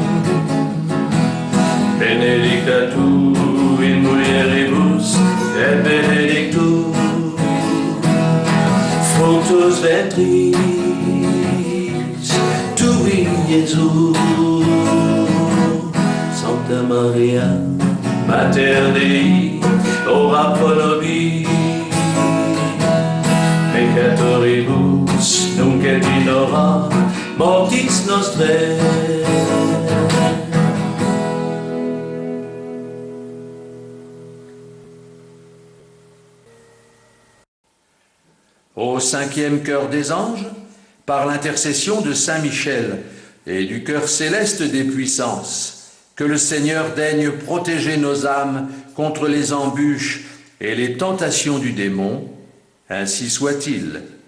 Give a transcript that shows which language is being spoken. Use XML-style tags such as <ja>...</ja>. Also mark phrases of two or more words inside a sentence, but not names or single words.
<la>benedicta tu in mulieribus, et benedictus fructus ventris tui, Iesus. Sancta Maria, Mater Dei, ora pro nobis peccatoribus, nunc et in hora mortis nostrae.</la> <fr>Au cinquième chœur des anges, par l'intercession de Saint Michel et du cœur céleste des puissances, que le Seigneur daigne protéger nos âmes contre les embûches et les tentations du démon, ainsi soit-il.</fr>